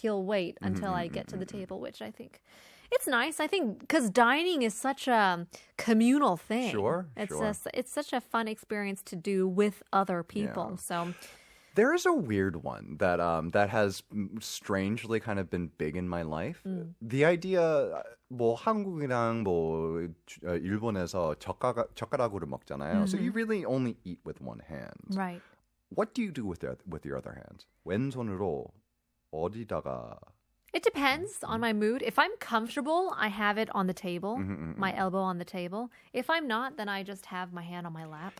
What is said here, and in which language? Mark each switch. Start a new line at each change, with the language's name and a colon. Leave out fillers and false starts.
English: He'll wait until I get to the table, which I think it's nice. I think because dining is such a communal thing. Sure. It's such a fun experience to do with other people. Yeah. So There is a weird one that that has strangely kind of been big in my life. The idea,
Korean: 뭐 한국이랑 뭐 일본에서 젓가락으로 먹잖아요.
English: So you really only eat with one hand. right. What do you do with your other hand?
Korean: 왼손으로 어디다가?
English: It depends on my mood. If I'm comfortable, I have it on the table, my elbow on the table. If I'm not, then I just have my hand on my lap.